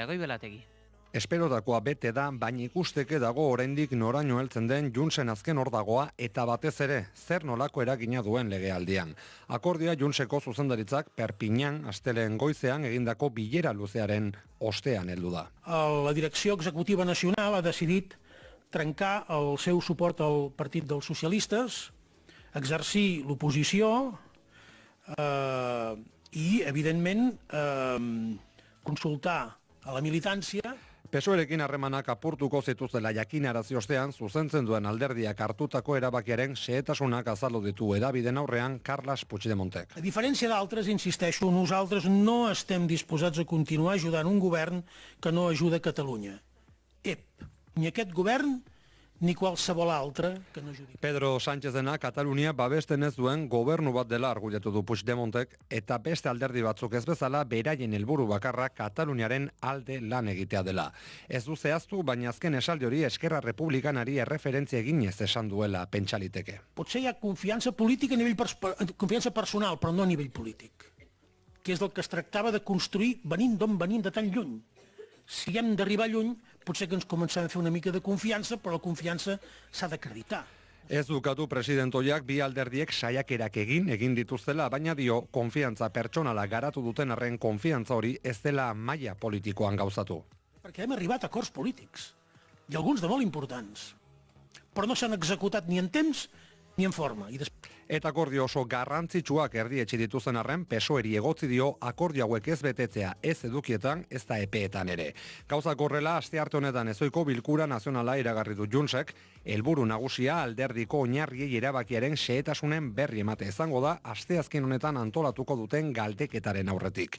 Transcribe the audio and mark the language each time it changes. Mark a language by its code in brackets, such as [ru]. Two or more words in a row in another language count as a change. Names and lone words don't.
[eu] Goibelategi. Esperotakoa bete da, baina ikusteke dago oraindik noraino heltzen den Juntsen azken ordagoa eta batez ere zer nolako eragina duen legealdian. Akordioa Juntseko zuzendaritzak Perpignan asteleen goizean egindako bilera luzearen ostean heldu da. [ca] La Direcció Executiva Nacional ha decidit trencar el seu suport al Partit dels Socialistes, exercir l'oposició i, evidentment, consultar a la militància. [eu] PSOErekin harremanak apurtuko zituztela jakinarazi ostean zuzentzen duen alderdiak hartutako erabakiaren xehetasunak azaldu ditu hedabideen aurrean Carles Puigdemontek. [ca] A diferència d'altres, insisteixo, nosaltres no estem disposats a continuar ajudant un govern que no ajuda Catalunya. Ni aquest govern ni qualsevol altre que no ajudi. [eu] Pedro Sánchezena Katalunia babesten ez duen gobernu bat dela argudiatu du Puigdemontek eta beste alderdi batzuk ez bezala beraien helburu bakarra Kataluniaren alde lan egitea dela. Ez du zehaztu, baina azken esaldi hori Esquerra Republikanari erreferentzia eginez esan duela pentsaliteke. [ca] Potser hi ha confiança política a nivell confiança personal, però no a nivell polític, que és del que es tractava de construir venint d'on venim de tan lluny. Si hem d'arribar lluny, potser que ens comencem a fer una mica de confiança, però la confiança s'ha d'acreditar. [eu] Ez dukatu presidentoiak bi alderdiek saiakerak egin dituztela, baina dio konfiantza pertsonala garatu duten arren konfiantza hori ez dela maila politikoan gauzatu. [ca] Perquè hem arribat a acords polítics, i alguns de molt importants, però no s'han executat ni en temps ni en forma. [eu] Eta akordio oso garrantzitsuak erdietsi dituzten arren, PSOE-ri egotzi dio akordio hauek ez betetzea ez edukietan, ez da epeetan ere. Gauzak horrela, astearte honetan ezoiko bilkura nazionala iragarri du Juntsek, helburu nagusia alderdiko oinarriei erabakiaren xehetasunen berri emate izango da asteazken honetan antolatuko duten galdeketaren aurretik.